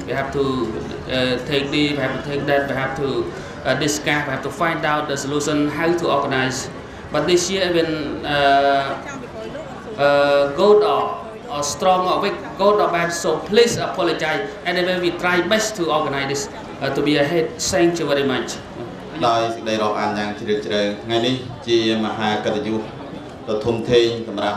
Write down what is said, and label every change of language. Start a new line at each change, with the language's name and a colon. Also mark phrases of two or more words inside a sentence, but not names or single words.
English: We have to take this, we have to take that, we have to discuss, we have to find out the solution, how to organize. But this year even good or strong or weak, good or bad, so please apologize. Anyway, we try best to organize this to be ahead. Thank you very much.
Khmer: ដោយសេចក្តីរាប់អានយ៉ាងជ្រាលជ្រៅថ្ងៃនេះជាមហាកតញ្ញូដ៏ធំធេងសម្រាប់